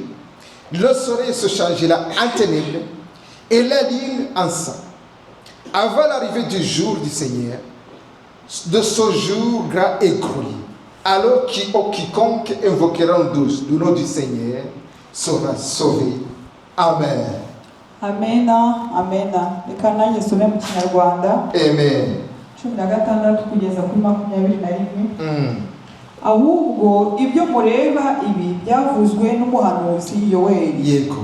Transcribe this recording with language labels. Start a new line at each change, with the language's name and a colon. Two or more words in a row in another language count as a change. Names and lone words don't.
French: Le soleil se changera en ténèbres et la lune en sang, avant l'arrivée du jour du Seigneur, de ce jour grand et glorieux. Alors quiconque invoquera le nom du Seigneur sera sauvé. Amen.
Kinyarwanda: Amena, amena. Reka nanjye nsome mu Kinyarwanda. Amen. 16 kugeza kuri 21. ahubwo ibyo mureba ibi byavuzwe n'umuhanuzi Yoweli Yego.